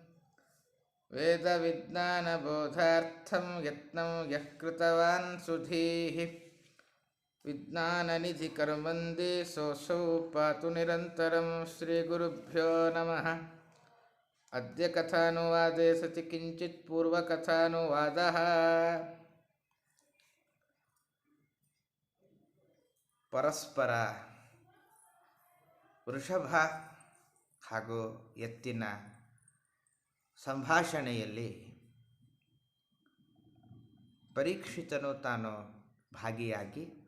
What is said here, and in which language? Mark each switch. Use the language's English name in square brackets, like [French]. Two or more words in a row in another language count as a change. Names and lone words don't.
[Sanskrit] वेदविज्ञानबोधार्थं यत्नं यः कृतवान् सुधीः विज्ञाननिधिकर्मन्दे सोऽसौ पातु निरन्तरं श्रीगुरुभ्यो नमः। अद्य कथानुवादे सति किञ्चित् पूर्वकथानुवादः। [Kannada] ಪರಸ್ಪರ ವೃಷಭ ಹಾಗೂ ಎತ್ತಿನ ಸಂಭಾಷಣೆಯಲ್ಲಿ ಪರೀಕ್ಷಿತನು ತಾನು ಭಾಗಿಯಾಗಿ